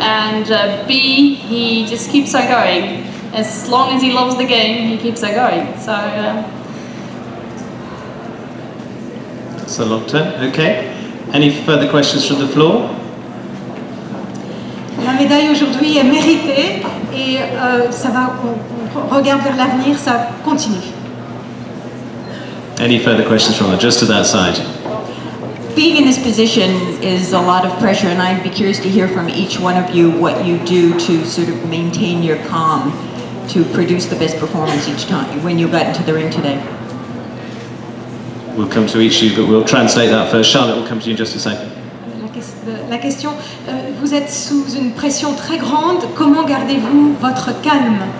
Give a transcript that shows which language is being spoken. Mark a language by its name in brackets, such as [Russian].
[English] And B, he just keeps on going. As long as he loves the game, he keeps on going. So. That's a long term. Okay. Any further questions from the floor? [French] La médaille aujourd'hui est méritée et ça va. On regarde vers l'avenir, ça continue. [English] Any further questions from just to that side? Being in this position is a lot of pressure, and I'd be curious to hear from each one of you what you do to sort of maintain your calm, to produce the best performance each time when you got into the ring today. We'll come to each of you, but we'll translate that first. Charlotte, we'll come to you in just a second. [French] La question, vous êtes sous une pression très grande, comment gardez-vous votre calme?